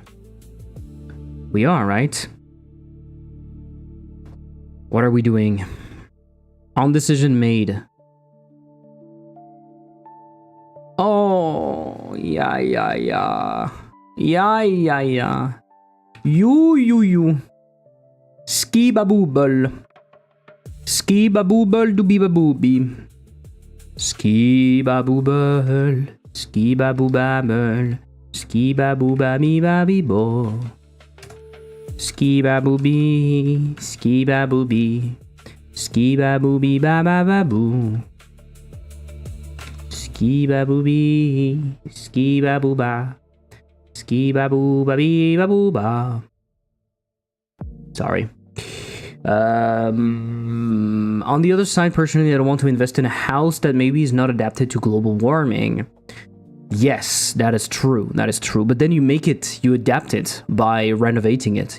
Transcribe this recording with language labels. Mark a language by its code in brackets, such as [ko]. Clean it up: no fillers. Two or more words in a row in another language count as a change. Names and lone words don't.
[en] We are, right? What are we doing? On decision made. Oh, yeah. You. Ski-ba-boo-bol. Ski-ba-boo-bol do-be-ba-boo-bee. Ski-ba-boo-bol. Ski-ba-boo-ba-bol. Ski-ba-boo-ba-bee-ba-bee-bo. Ski-ba-boo-bee. Ski-ba-boo-bee. Ski-ba-boo-bee-ba-ba-ba-boo. Ski-ba-boo-bee. Ski-ba-boo-ba. Ski-ba-boo-ba-bee-ba-boo-ba. Sorry. On the other side, personally, I don't want to invest in a house that maybe is not adapted to global warming. Yes, that is true. That is true. But then you adapt it by renovating it.